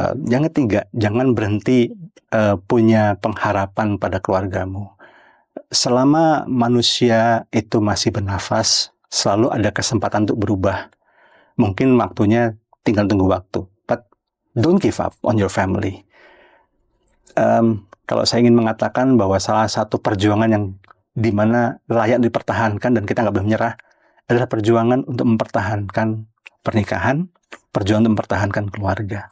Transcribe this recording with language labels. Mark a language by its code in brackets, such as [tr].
[id] Yang ketiga, jangan berhenti punya pengharapan pada keluargamu. Selama manusia itu masih bernafas, selalu ada kesempatan untuk berubah. Mungkin waktunya tinggal tunggu waktu. [en] But don't give up on your family. [id] Kalau saya ingin mengatakan bahwa salah satu perjuangan yang dimana layak dipertahankan dan kita nggak boleh menyerah adalah perjuangan untuk mempertahankan pernikahan, perjuangan untuk mempertahankan keluarga.